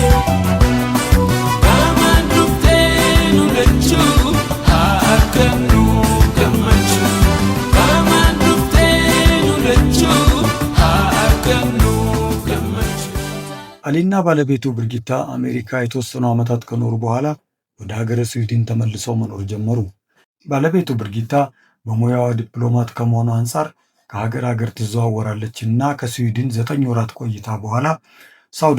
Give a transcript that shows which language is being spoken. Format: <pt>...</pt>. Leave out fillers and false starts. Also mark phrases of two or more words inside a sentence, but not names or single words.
<am>kamandufte nulechu hakanu kamachu kamandufte nulechu hakanu kamachu አሊና ባለቤቱ ብርጊታ አሜሪካ የተወሰኑ ዓመታት ከኖሩ በኋላ ወደ ሀገረ ስዊድን ተመልሰው መኖር ጀመሩ። ባለቤቱ ብርጊታ በሙያዋ ዲፕሎማት ከመሆኑ አንጻር ከሀገር ሀገር ትዘዋወራለችና ከስዊድን 9 ወራት ቆይታ በኋላ ሳውዲ</am>